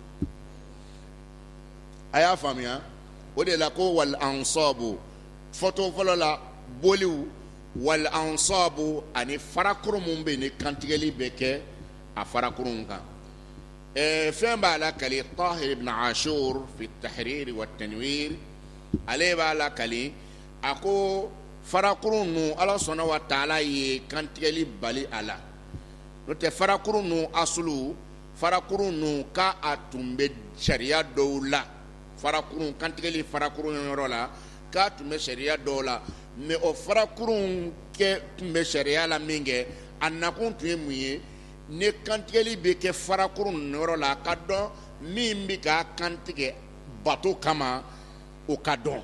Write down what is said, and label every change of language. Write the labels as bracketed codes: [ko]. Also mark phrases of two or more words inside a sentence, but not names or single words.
[bm] A y'a faamuya o de la ko [ar] wal ansaabu [bm] fɔtɔ fɔlɔ la boliw [ar] wal ansaabu [bm] ani farakurun min bɛ yen ni kantigɛli bɛ kɛ a farakurun kan. Fɛn b'a la kali Tahir ibn Ashur fi tahrir wa tanwir ale b'a la kali a ko farakurun nu Ala sɔnna [ar] wa taala [bm] ye kantigɛli bali a la. N'o tɛ farakurun nu asulu farakurun nu ka a tun bɛ sariya dɔw la. Farakurun kantigɛli farakurun yɔrɔ la k'a tun bɛ sariya dɔw la mais o farakurun kɛ tun bɛ sariya la min kɛ a nakun tun ye mun ye ni kantigɛli bɛ kɛ farakurun yɔrɔ la a ka dɔn min bɛ k'a kantigɛ bato kama o ka dɔn.